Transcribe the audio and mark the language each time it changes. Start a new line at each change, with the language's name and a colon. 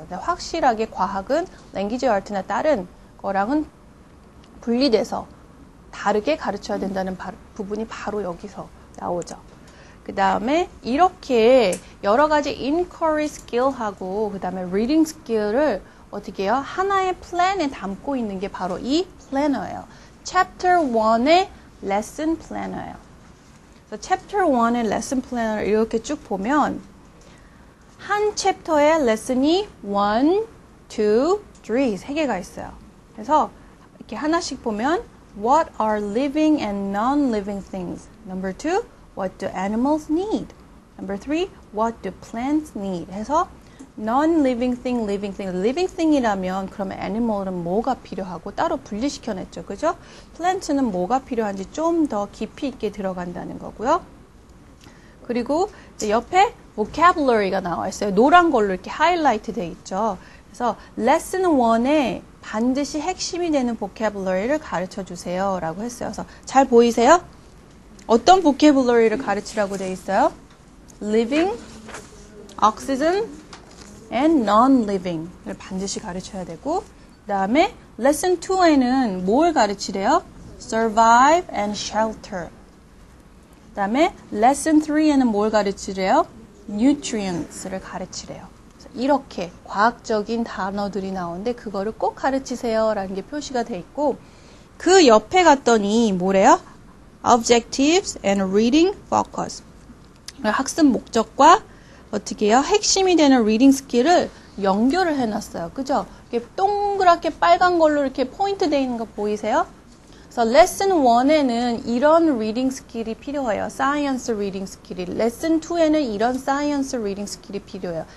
Korean: 근데 확실하게 과학은 랭귀지 아트나 다른 거랑은 분리돼서 다르게 가르쳐야 된다는 부분이 바로 여기서 나오죠. 그 다음에 이렇게 여러 가지 inquiry skill하고 그 다음에 reading skill을 어떻게 해요? 하나의 플랜에 담고 있는 게 바로 이 플래너예요. Chapter 1의 lesson planner예요. 그래서 Chapter 1의 lesson planner를 이렇게 쭉 보면 한 챕터에 레슨이 1, 2, 3 세 개가 있어요. 그래서 이렇게 하나씩 보면
English: What are living and non-living things? Number 2, What do animals need? Number 3, What do plants need?
Korean: 해서 non-living thing, living thing. living thing이라면 그러면 animal은 뭐가 필요하고 따로 분리시켜냈죠. 그죠? plant는 뭐가 필요한지 좀 더 깊이 있게 들어간다는 거고요. 그리고 이제 옆에 vocabulary가 나와 있어요. 노란 걸로 이렇게 하이라이트 돼 있죠. 그래서 lesson 1에 반드시 핵심이 되는 vocabulary를 가르쳐 주세요 라고 했어요. 그래서 잘 보이세요? 어떤 vocabulary를 가르치라고 돼 있어요? living, oxygen, and non-living을 반드시 가르쳐야 되고, 그 다음에 lesson 2에는 뭘 가르치래요?
English: survive and shelter.
Korean: 그 다음에 lesson 3에는 뭘 가르치래요? nutrients를 가르치래요. 이렇게 과학적인 단어들이 나오는데 그거를 꼭 가르치세요 라는 게 표시가 돼 있고, 그 옆에 갔더니 뭐래요?
English: objectives and reading focus.
Korean: 학습 목적과 어떻게 해요? 핵심이 되는 리딩 스킬을 연결을 해놨어요. 그죠? 이렇게 동그랗게 빨간 걸로 이렇게 포인트 되어 있는 거 보이세요? 그래서 레슨 1에는 이런 리딩 스킬이 필요해요. 사이언스 리딩 스킬이. 레슨 2에는 이런 사이언스 리딩 스킬이 필요해요.